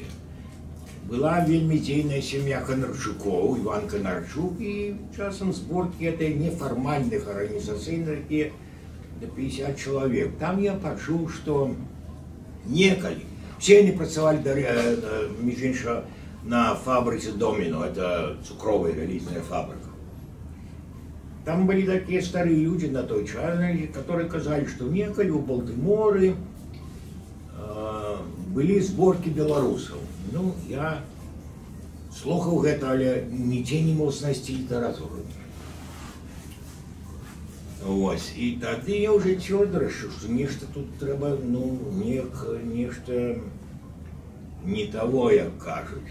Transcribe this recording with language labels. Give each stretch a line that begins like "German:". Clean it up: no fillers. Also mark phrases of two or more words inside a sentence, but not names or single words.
Belarusian: Была вельмі дзейная сям'я Канарчукоў, Іван Канарчук, і часам зборкі этой нефармальных арганізацыйных, якія да 50 чалавек. Там я пачуў, што некалі, все яны працавалі, між іншага, на фабрыцы Доміно, это цукровая вялізная фабрика.
Russian: Там были такие старые люди на той час, которые сказали, что некалі у Балтыморы были сборки белорусов.
Belarusian: Ну, я слухаў гэта, але нідзе не мог знайсці літаратуру. Ось, і тады я уже цвёрда рашыў, што нешта тут трэба, ну, нешта не того, як кажуць.